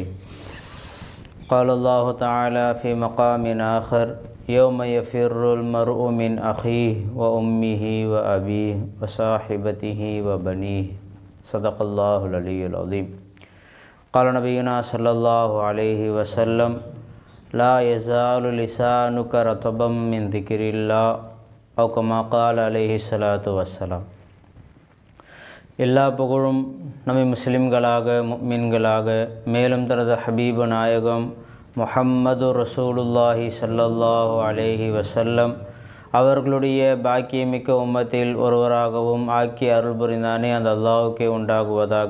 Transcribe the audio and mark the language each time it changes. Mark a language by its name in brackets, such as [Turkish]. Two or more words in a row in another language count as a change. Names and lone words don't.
[Arabic] قال الله تعالى في مقام آخر يوم يفر المرء من أخيه وأمه وأبيه وصاحبته وبنيه صدق الله العلي العظيم. قال نبينا صلى الله عليه وسلم لا يزال لسانك رطبا من ذكر الله أو كما قال عليه الصلاة والسلام. [Tamil] எல்லா புகழும் நம்மை முஸ்லிம்களாக முஃமின்களாக மேலும் தனது ஹபீபு நாயகம் முஹம்மது [Arabic] رسول الله صلى الله عليه وسلم [Tamil] அவர்களுடைய பாக்கியமிக்க உம்மத்தில் ஒருவராகவும் ஆக்கி அருள் புரிந்தானே அந்த அல்லாஹ்வுக்கே உண்டாகுவதாக.